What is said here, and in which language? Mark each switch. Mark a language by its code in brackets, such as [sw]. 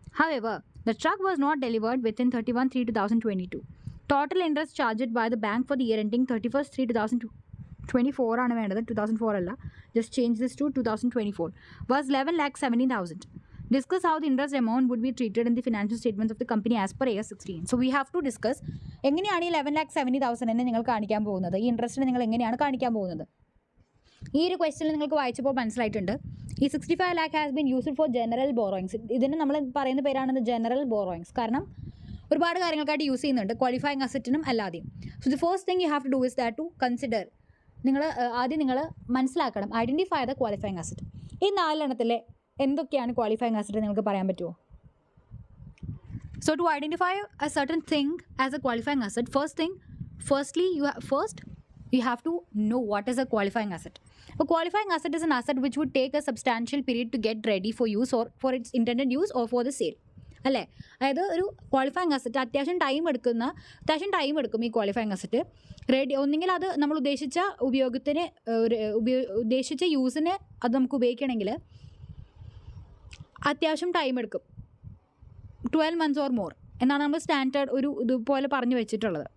[en] However, the truck was not delivered within 31/3/2022. Total interest charged by the bank for the year ending 31/3/2024 [ml] ആണ് വേണ്ടത്, 2004 അല്ല. [en] Just change this to 2024. Was 11,70,000. Discuss how the interest amount would be treated in the financial statements of the company as per AS 16. So we have to discuss [ml] എങ്ങനെയാണ് ഈ 11,70,000 നിങ്ങൾ കാണിക്കാൻ പോകുന്നത്, ഈ ഇൻട്രസ്റ്റിനെ നിങ്ങൾ എങ്ങനെയാണ് കാണിക്കാൻ പോകുന്നത്. ഈ ഒരു ക്വസ്റ്റ്യനിൽ നിങ്ങൾക്ക് വായിച്ചപ്പോൾ മനസ്സിലായിട്ടുണ്ട്. ഈ 65 lakh [en] Has been used for general borrowings. [ml] ഇതിന് നമ്മൾ പറയുന്ന പേരാണ് ജനറൽ ബോറോയിങ്സ്. കാരണം ഒരുപാട് കാര്യങ്ങൾക്കായിട്ട് യൂസ് ചെയ്യുന്നുണ്ട്, ക്വാളിഫയിങ് അസറ്റിനും അല്ലാതെയും. [en] So the first thing you have to do is that to consider. [ml] ആദ്യം നിങ്ങൾ മനസ്സിലാക്കണം, [en] Identify the qualifying asset. [ml] ഈ 4 എണ്ണത്തിലെ എന്തൊക്കെയാണ് ക്വാളിഫയിങ് അസറ്റ് നിങ്ങൾക്ക് പറയാൻ പറ്റുമോ? [en] So to identify a certain thing as a qualifying asset, firstly you have to know what is a qualifying asset. A qualifying asset is an asset which would take a substantial period to get ready for use or for its intended use or for the sale. [ml] അല്ലേ? അതായത് ഒരു qualifying asset അത്യാവശ്യം time എടുക്കും ഈ qualifying asset ready. ഒന്നെങ്കിൽ അത് നമ്മൾ ഉദ്ദേശിച്ച ഉപയോഗത്തിന് ഉദ്ദേശിച്ച യൂസിന് അത് നമുക്ക് ഉപയോഗിക്കണമെങ്കിൽ അത്യാവശ്യം ടൈം എടുക്കും. [en] 12 months or more [ml] എന്നാണ് നമ്മൾ സ്റ്റാൻഡേർഡ് ഒരു ഇതുപോലെ പറഞ്ഞു വെച്ചിട്ടുള്ളത്.